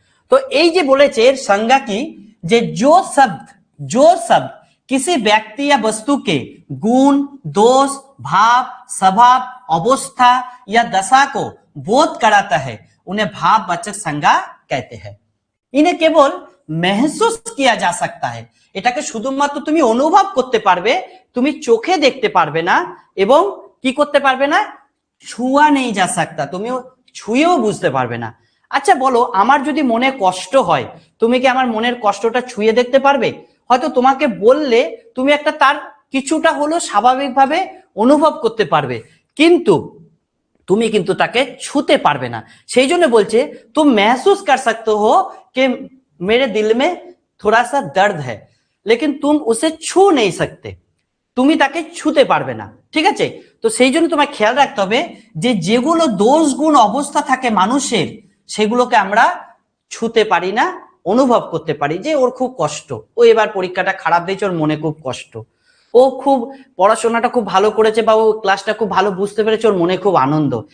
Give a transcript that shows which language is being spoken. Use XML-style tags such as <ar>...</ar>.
<bn>তো এই যে বলেছে এর সংজ্ঞা কি,</bn> <hi>যে जो शब्द किसी व्यक्ति या वस्तु के गुण, दोष, भाव, स्वभाव, अवस्था या दशा को बोध कराता है उन्हें भाववाचक संज्ञा कहते हैं। इन्हें केवल महसूस किया जा सकता है,</hi> <bn>এটাকে শুধুমাত্র তুমি অনুভব করতে পারবে, তুমি চোখে দেখতে পারবে না, এবং কি করতে পারবে না?</bn> <hi>ছুয়া নেই যা সাকতা,</hi> <bn>তুমি ছুঁয়েও বুঝতে পারবে না। আচ্ছা বলো, আমার যদি মনে কষ্ট হয়, তুমি কি আমার মনের কষ্টটা ছুঁয়ে দেখতে পারবে? হয়তো তোমাকে বললে তুমি একটা তার কিছুটা হলো স্বাভাবিকভাবে অনুভব করতে পারবে, কিন্তু তুমি কিন্তু তাকে ছুতে পারবে না। সেই জন্য বলছে</bn> <hi>তুম महसूस कर सकते हो कि मेरे दिल में थोड़ा सा दर्द है, लेकिन तुम उसे छू नहीं सकते।</hi> <bn>তুমি তাকে ছুতে পারবে না, ঠিক আছে? তো সেই জন্য তোমায় খেয়াল রাখতে হবে যে যেগুলো দোষ গুণ অবস্থা থাকে মানুষের, সেগুলোকে আমরা ছুতে পারি না, অনুভব করতে পারি যে ওর খুব কষ্ট, ও এবার পরীক্ষাটা খারাপ দিয়েছে, ওর মনে খুব কষ্ট, ও খুব পড়াশোনাটা খুব ভালো করেছে বা ও ক্লাসটা খুব ভালো বুঝতে পেরেছে, ওর মনে খুব আনন্দ।</bn>